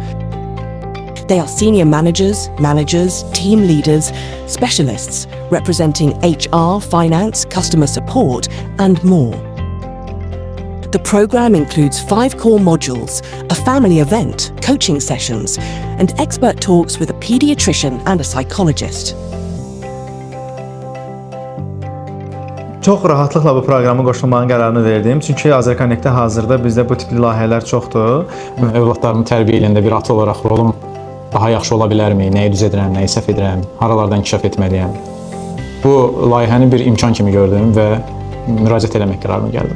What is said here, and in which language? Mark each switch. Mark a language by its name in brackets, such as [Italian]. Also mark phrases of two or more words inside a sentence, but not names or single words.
[English] They are senior managers, team leaders, specialists representing HR, finance, customer support, and more. The program includes 5 core modules, a family event, coaching sessions, and expert talks with a pediatrician and a psychologist. [Azerbaijani] Çox rahatlıqla bu proqrama qoşulmağın qərarını verdim. Çünki Azərconnect-də hazırda bizdə bu tipli layihələr çoxdur. Övladlarımı tərbiyə eləyəndə bir ata olaraq rolum daha yaxşı ola bilərmi? Nəyi düz edirəm, nəyi səhv edirəm? Haralardan inkişaf etməliyəm? Bu layihəni bir imkan kimi gördüm və müraciət eləmək qərarına gəldim.